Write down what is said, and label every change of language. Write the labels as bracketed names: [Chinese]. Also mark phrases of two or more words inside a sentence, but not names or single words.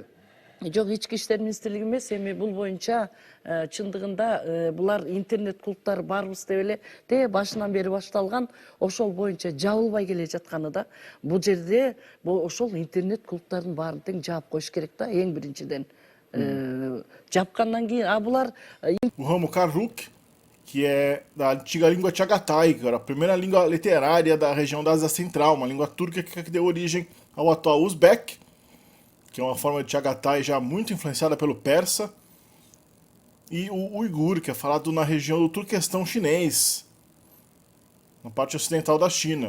[Kyrgyz] Жок, Ички иштер министрлиги эмес, эми бул боюнча чындыгында булар интернет клубтар барбыз деп эле де башынан бери башталган, ошол боюнча жабылбай келе жатканы да. Бул жерде ошол интернет клубтардын баарын тең жаап коюш керек да, эң биринчиден. Жапкандан кийин, булар [Portuguese] O ramo Karluk, que é da antiga língua Chagatai, que era a primeira língua literária da região da Ásia Central, uma língua túrquica que deu origem ao atual Uzbek, que é uma forma de Chagatai já muito influenciada pelo persa, e o Uigur, que é falado na região do Turquestão chinês, na parte ocidental da China.